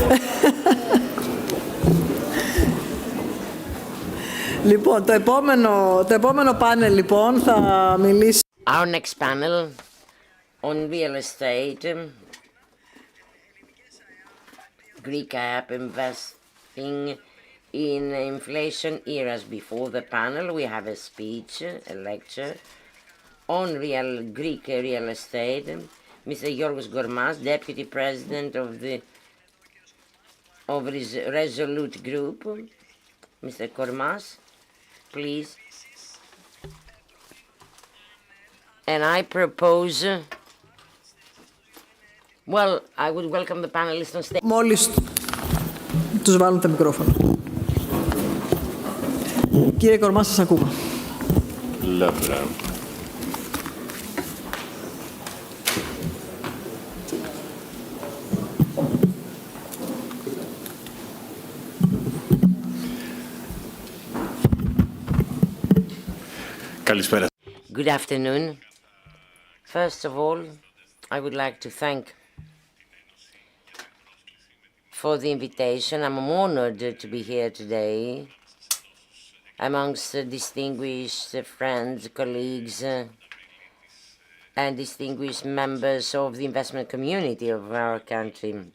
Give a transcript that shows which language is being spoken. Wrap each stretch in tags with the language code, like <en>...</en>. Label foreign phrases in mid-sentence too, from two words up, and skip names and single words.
<el>Λοιπόν, το επόμενο πάνελ λοιπόν θα μιλήσει...</el> <en>Our next panel on real estate, Greek app investing in inflation eras. Before the panel, we have a speech, a lecture on Greek real estate. Mr. Yorgos Gormas, Deputy President of Resolute Group. Mr. Gormas, please. And I propose, well, I would welcome the panelists on stage.</en> <el>Μόλις τους βάλουν τα μικρόφωνα. Κύριε Κορμά, σας ακούμε. Lovely. Καλησπέρα.</el> <en>Good afternoon. First of all, I would like to thank for the invitation. I'm honored to be here today amongst distinguished friends, colleagues, and distinguished members of the investment community of our country.</en>